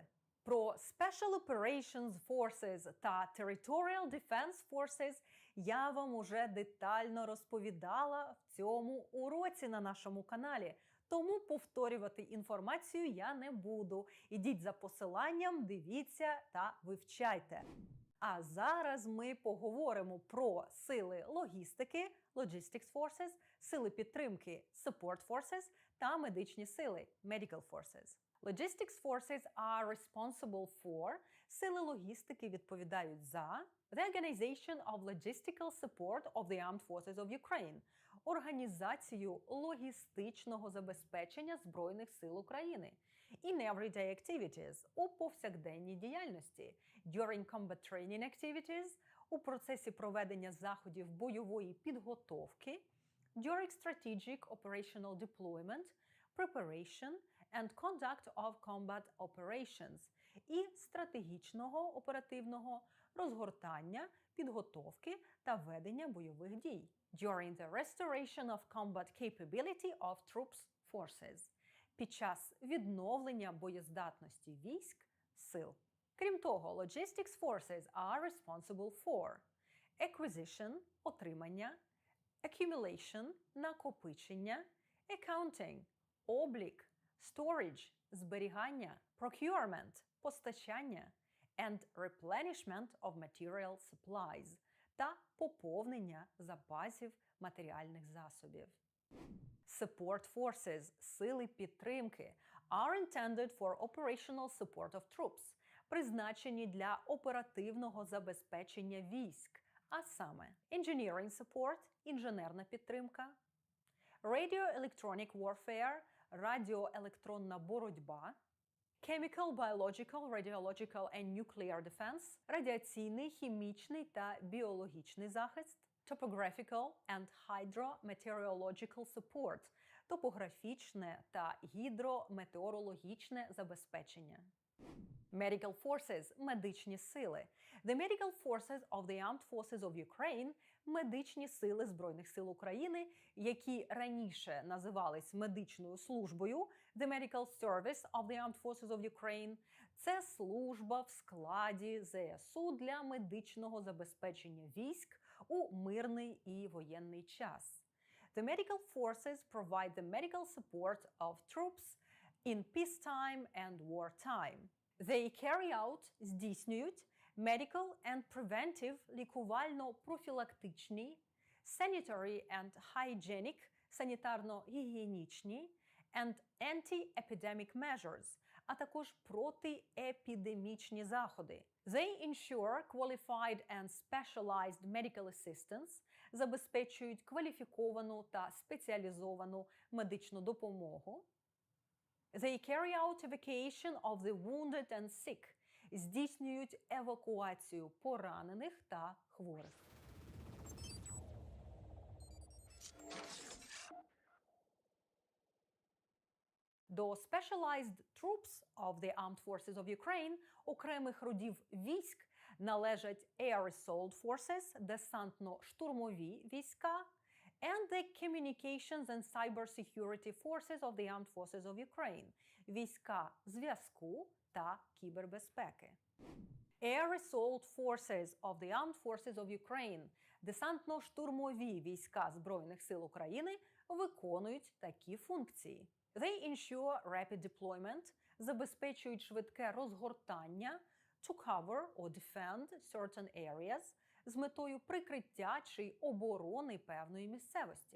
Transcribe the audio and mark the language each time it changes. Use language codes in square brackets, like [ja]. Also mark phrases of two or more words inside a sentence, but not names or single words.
[uk] Про [en] Special Operations Forces [uk] та [en] Territorial Defense Forces [uk] я вам уже детально розповідала в цьому уроці на нашому каналі, тому повторювати інформацію я не буду. Ідіть за посиланням, дивіться та вивчайте. А зараз ми поговоримо про сили логістики, [en] Logistics Forces, [uk] сили підтримки, [en] Support Forces [uk] та медичні сили, [en] Medical Forces. Logistics Forces are responsible for, [uk] сили логістики відповідають за [en] the organization of logistical support of the armed forces of Ukraine, [uk] організацію логістичного забезпечення Збройних сил України, [en] in everyday activities, [uk] у повсякденній діяльності, [en] during combat training activities, [uk] у процесі проведення заходів бойової підготовки, [en] during strategic operational deployment, preparation and conduct of combat operations, [uk] і стратегічного оперативного розгортання, підготовки та ведення бойових дій, [en] during the restoration of combat capability of troops forces, [uk] під час відновлення боєздатності військ, сил. Крім того, [en] Logistics Forces are responsible for acquisition – [uk] отримання, accumulation – накопичення, accounting – облік, storage – зберігання, procurement – постачання, [en] and replenishment of material supplies [uk] та поповнення запасів матеріальних засобів. [en] Support Forces – [uk] сили підтримки [en] are intended for operational support of troops, [uk] призначені для оперативного забезпечення військ, а саме [en] Engineering Support – [uk] інженерна підтримка, [en] Radio-Electronic Warfare – [uk] радіоелектронна боротьба, [en] Chemical, Biological, Radiological and Nuclear Defense – [uk] радіаційний, хімічний та біологічний захист, [en] Topographical and Hydrometeorological Support – [uk] топографічне та гідрометеорологічне забезпечення. [en] Medical Forces – [uk] медичні сили. [en] The Medical Forces of the Armed Forces of Ukraine – [uk] медичні сили Збройних сил України, які раніше називались медичною службою, [en] The Medical Service of the Armed Forces of Ukraine. [uk] Це служба в складі ЗСУ для медичного забезпечення військ у мирний і воєнний час. [en] The medical forces provide the medical support of troops in peacetime and wartime. They carry out, здійснюють, medical and preventive лікувально-профілактичні, sanitary and hygienic, [uk] санітарно-гігієнічні, [en] and anti-epidemic measures, [uk] а також протиепідемічні заходи. [en] They ensure qualified and specialized medical assistance, [uk] забезпечують кваліфіковану та спеціалізовану медичну допомогу. [en] They carry out evacuation of the wounded and sick, [uk] здійснюють евакуацію поранених та хворих. [en] До Specialized Troops of the Armed Forces of Ukraine [uk] окремих родів військ належать [en] Air Assault Forces, [uk] десантно-штурмові війська, [en] and the Communications and Cybersecurity Forces of the Armed Forces of Ukraine, [uk] війська зв'язку та кібербезпеки. [en] Air Assault Forces of the Armed Forces of Ukraine, [uk] десантно-штурмові війська Збройних сил України виконують такі функції. [en] They ensure rapid deployment, [uk] забезпечують швидке розгортання, [en] to cover or defend certain areas, [uk] з метою прикриття чи оборони певної місцевості.